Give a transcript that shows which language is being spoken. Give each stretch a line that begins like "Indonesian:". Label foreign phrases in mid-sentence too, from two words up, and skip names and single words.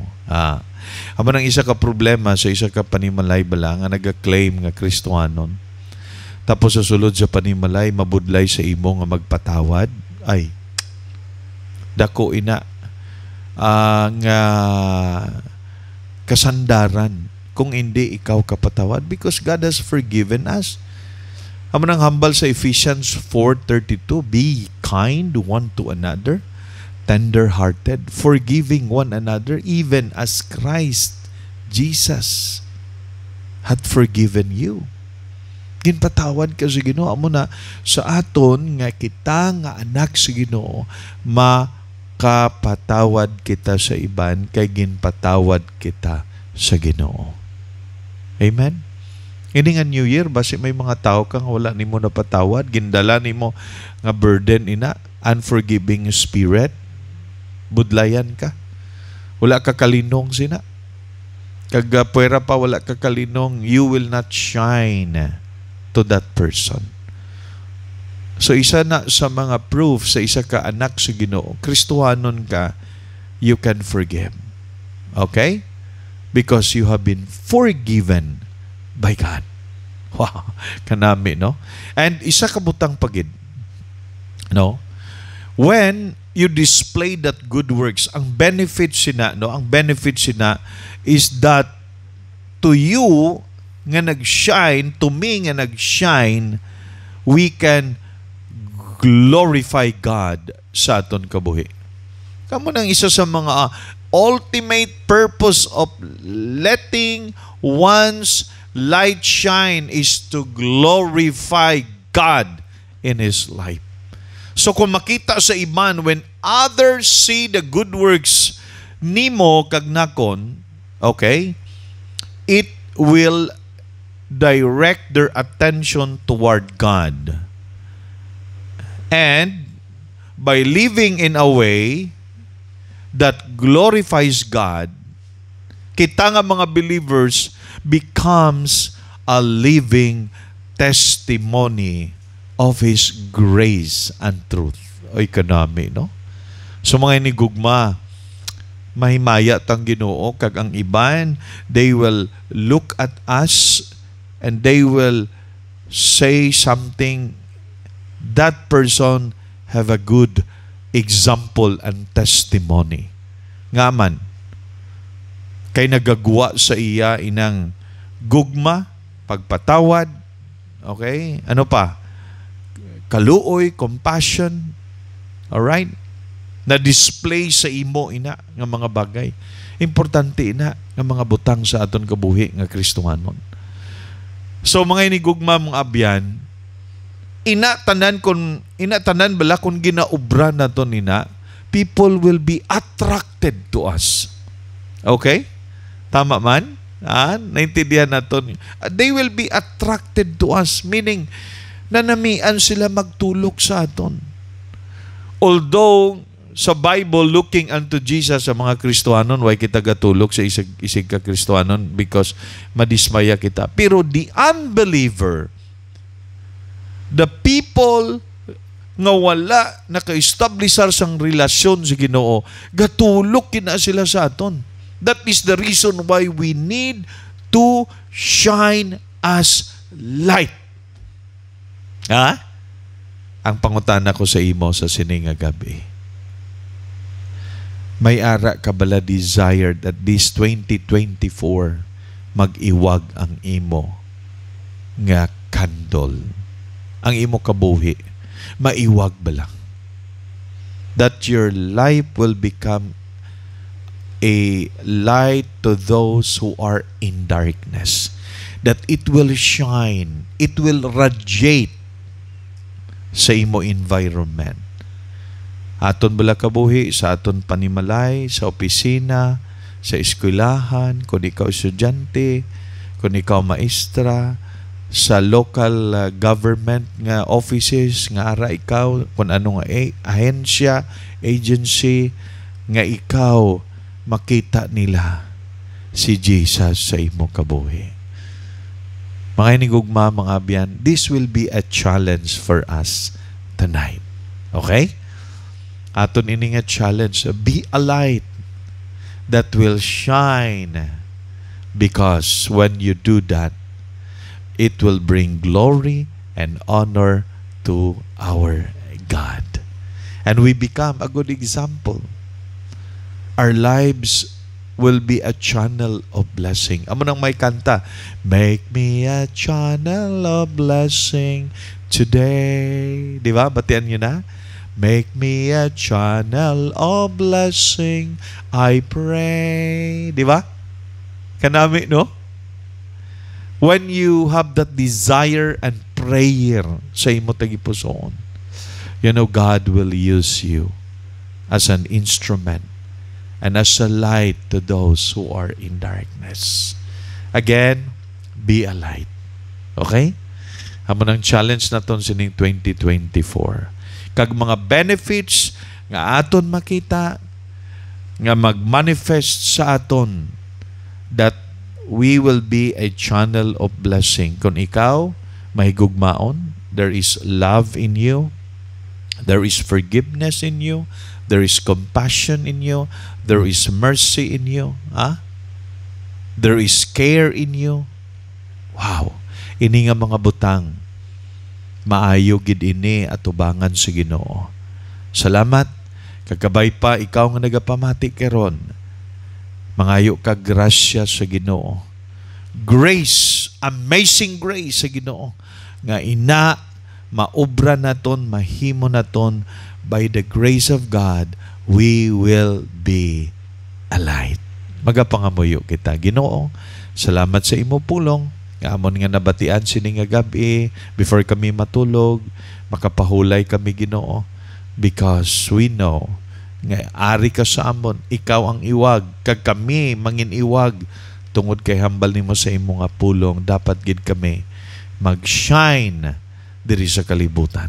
Hiligaynon: Amo nang isa ka problema sa isa ka panimalay bala nga naga-claim nga Kristohanon. Tapos sa sulod sa panimalay mabudlay sa imo nga magpatawad, ay dako ina nga kasandaran kung hindi ikaw kapatawad,
English: because God has forgiven us.
Hiligaynon: Amo nang hambal sa
English: Ephesians 4:32, be kind one to another, tender-hearted, forgiving one another, even as Christ Jesus had forgiven you.
Hiligaynon: Ginpatawad ka sa Ginoo. Amo na sa aton nga kita nga anak sa Ginoo, makapatawad kita sa iban kay ginpatawad kita sa Ginoo. Amen? Ini nga New Year, basi may mga tao kang wala nimo napatawad, gindala nimo nga burden ina,
English: unforgiving spirit,
Hiligaynon: budlayan ka. Wala ka kalinong sina. Kag puwera pa wala ka kalinong,
English: you will not shine to that person.
Hiligaynon: So isa na sa mga proof sa isa ka anak sa Ginoo, Kristohanon ka,
English: you can forgive. Okay? Because you have been forgiven by God.
Hiligaynon: Wow, kanami, no? And isa ka butang pagid, no?
English: When you display that good works,
Hiligaynon: ang benefit sina, no? Ang benefit sina
English: is that to you
Hiligaynon: nga nag-shine,
English: to me
Hiligaynon: nga nag-shine,
English: we can glorify God
Hiligaynon: sa aton kabuhi. Kamo nang isa sa mga
English: ultimate purpose of letting one's light shine is to glorify God in his life.
Hiligaynon: So kung makita sa iban,
English: when others see the good works
Hiligaynon: nimo kag nakon,
English: okay, it will direct their attention toward God. And by living in a way that glorifies God,
Hiligaynon: kita nga mga
English: believers becomes a living testimony of His grace and truth.
Hiligaynon: O kanami, no? So mga inigugma, mahimaya tang Ginoo, kag ang iban,
English: they will look at us and they will say something, that person have a good example and testimony.
Hiligaynon: Ngaman, kay nagagwa sa iya inang gugma, pagpatawad, Okay? Ano pa? Kaluoy, compassion.
English: Alright?
Hiligaynon: Na-display sa imo ina nga mga bagay. Importante ina nga mga butang sa aton kabuhi nga Kristohanon. So mga inigugma mong abyan, ina tanan bala kung ginaubra naton ina,
English: people will be attracted to us.
Hiligaynon: Okay? Tama man? Naintindihan naton.
English: They will be attracted to us, meaning
Hiligaynon: nanamian sila magtulok sa aton. Although sa Bible,
English: looking unto Jesus
Hiligaynon: sa mga Kristohanon, why kita gatulok sa isig ka Kristohanon because madismaya kita. Pero
English: the unbeliever, the people
Hiligaynon: nga wala naka-establisar sang relasyon sa Ginoo, gatulok kina sila sa aton.
English: That is the reason why we need to shine as light.
Hiligaynon: Ang pangutana ko sa imo sa sining nga gabi, may ara ka bala desired
English: at this 2024
Hiligaynon: mag-iwag ang imo nga kandol, ang imo kabuhi, maiwag bala,
English: that your life will become a light to those who are in darkness, that it will shine, it will radiate
Hiligaynon: sa imo environment. Aton bala kabuhi sa aton panimalay, sa opisina, sa eskwelahan, kung ikaw estudyante, kung ikaw maestra, sa
English: local government
Hiligaynon: nga offices, nga ara ikaw, kung ano nga ahensya, agency, nga ikaw makita nila si Jesus sa imo kabuhi. Mga inigugma, mga abyan,
English: this will be a challenge for us tonight. Okay?
Hiligaynon: Aton ini nga challenge,
English: be a light that will shine, because when you do that, it will bring glory and honor to our God. And we become a good example. Our lives will be a channel of blessing.
Hiligaynon: Amo nang may kanta,
English: make me a channel of blessing today.
Hiligaynon: Di ba? Batian nyo na?
English: Make me a channel of blessing, I pray.
Hiligaynon: Di ba? Kanami, no?
English: When you have that desire and prayer
Hiligaynon: sa imo tagipusoon,
English: you know God will use you as an instrument and as a light to those who are in darkness. Again, be a light. Okay?
Hiligaynon: Amo nang challenge naton sining 2024. Kag mga benefits nga aton makita, nga mag-manifest sa aton,
English: that we will be a channel of blessing.
Hiligaynon: Kung ikaw mahigugmaon,
English: there is love in you, there is forgiveness in you, there is compassion in you, there is mercy in you, there is care in you. Wow!
Hiligaynon: Ini nga mga butang, maayo gid ini atubangan sa Ginoo. Salamat, kagabay pa ikaw nga nagapamati karon, mangayo ka grasya sa Ginoo.
English: Grace, amazing grace
Hiligaynon: sa Ginoo, nga ina maobra naton, mahimo naton,
English: by the grace of God, we will be a light.
Hiligaynon: Magapangamuyo kita, Ginoo. Salamat sa imo pulong. Nga amon nga nabatian sini nga gabi, before kami matulog, makapahulay kami, Ginoo,
English: because we know
Hiligaynon: nga ari ka sa amon, ikaw ang iwag, kag kami mangin iwag tungod kay hambal nimo sa imo nga pulong, dapat gid kami mag-shine diri sa kalibutan.